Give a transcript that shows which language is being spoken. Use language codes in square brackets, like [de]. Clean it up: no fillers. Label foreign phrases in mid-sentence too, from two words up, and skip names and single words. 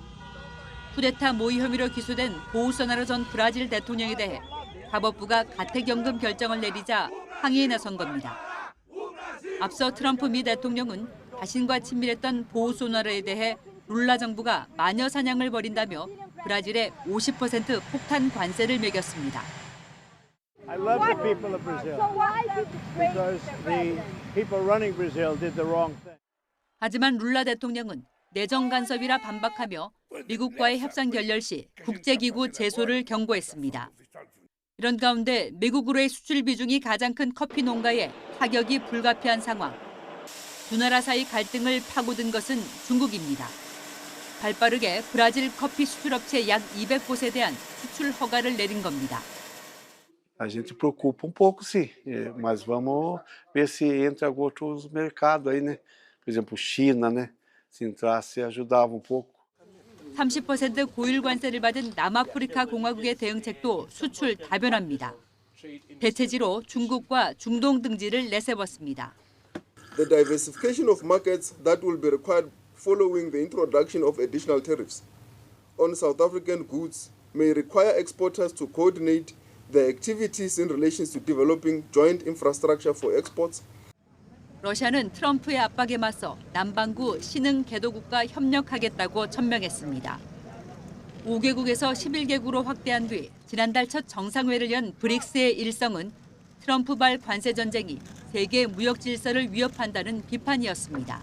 [ko] 쿠데타 모의 혐의로 기소된 보우소나루 전 브라질 대통령에 대해 사법부가 가택연금 결정을 내리자 항의에 나선 겁니다. 앞서 트럼프 미 대통령은 자신과 친밀했던 보우소나루에 대해 룰라 정부가 마녀 사냥을 벌인다며 브라질에 50% 폭탄 관세를 매겼습니다. [en] I love the people of Brazil because the people running Brazil did the wrong thing. [ko] 하지만 룰라 대통령은 내정 간섭이라 반박하며 미국과의 협상 결렬 시 국제기구 제소를 경고했습니다. 이런 가운데 미국으로의 수출 비중이 가장 큰 커피 농가에 타격이 불가피한 상황. 두 나라 사이 갈등을 파고든 것은 중국입니다. 발빠르게 브라질 커피 수출업체 약 200곳에 대한 수출 허가를 내린 겁니다. [pt] A gente preocupa pouco, sim, mas vamos ver se entra outros mercados aí, né? Por exemplo, China, né? Se entrasse, ajudava pouco. [ko] 30% 고율 관세를 받은 남아프리카 공화국의 대응책도 수출 다변화입니다. 대체지로 중국과 중동 등지를 내세웠습니다. [en] The diversification of markets that will be required following the introduction of additional tariffs on South African goods may require exporters to coordinate their activities in relation to developing joint infrastructure for exports. [ko] 러시아는 트럼프의 압박에 맞서 남반구 신흥 개도국과 협력하겠다고 천명했습니다. 5개국에서 11개국으로 확대한 뒤 지난달 첫 정상회를 연 브릭스의 일성은 트럼프발 관세 전쟁이 세계 무역 질서를 위협한다는 비판이었습니다.